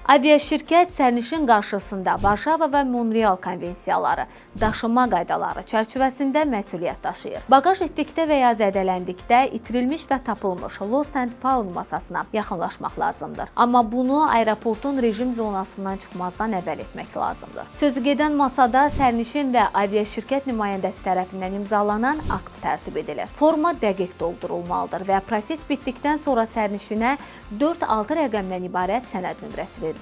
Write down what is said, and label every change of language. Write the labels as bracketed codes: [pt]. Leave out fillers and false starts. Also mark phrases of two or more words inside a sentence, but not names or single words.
[az] Aviaşirkət sərnişin qarşısında Varşava və Monreal konvensiyaları, daşınma qaydaları çərçivəsində məsuliyyət daşıyır. Baqaj etdikdə və ya zədələndikdə itirilmiş və tapılmış [en] lost and found [az] masasına yaxınlaşmaq lazımdır. Amma bunu aeroportun rejim zonasından çıxmazdan əvvəl etmək lazımdır. Sözügedən masada sərnişin və aviaşirkət nümayəndəsi tərəfindən imzalanan akt tərtib edilir. Forma dəqiq doldurulmalıdır və proses bitdikdən sonra sərnişinə 4-6 rəqəmdən ibarət sənəd nömrəsi verilir.